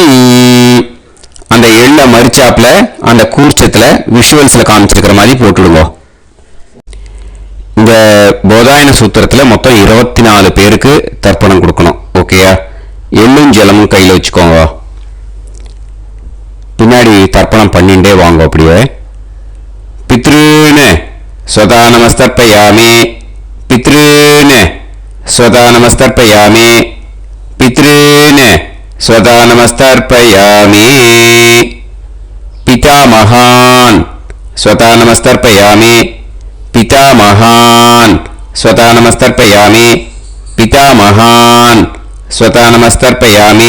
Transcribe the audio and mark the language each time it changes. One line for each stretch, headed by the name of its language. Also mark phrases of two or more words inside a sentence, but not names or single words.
Tamil: அந்த எள்ள மரிச்சாப்புல அந்த கூர்ச்சத்துல விஷுவல்ஸ்ல காமிச்சிருக்கிற மாதிரி போட்டுடுங்க. இந்த போதாயன சூத்திரத்துல மொத்தம் 24 பேருக்கு தர்ப்பணம் கொடுக்கணும். ஓகேயா? எள்ளும் ஜலமும் கையில் வச்சுக்கோங்க. பின்னாடி தர்ப்பணம் பண்ணிண்டே வாங்க.
Sanskrit: அப்படியே पितॄन् स्वधा नमस्तर्पयामि, पितॄन् स्वधा नमस्तर्पयामि, पितॄन् स्वधा नमस्तर्पयामि. पितामहान् स्वधा नमस्तर्पयामि, पितामहान् स्वधा नमस्तर्पयामि, पितामहान् स्वधा नमस्तर्पयामि.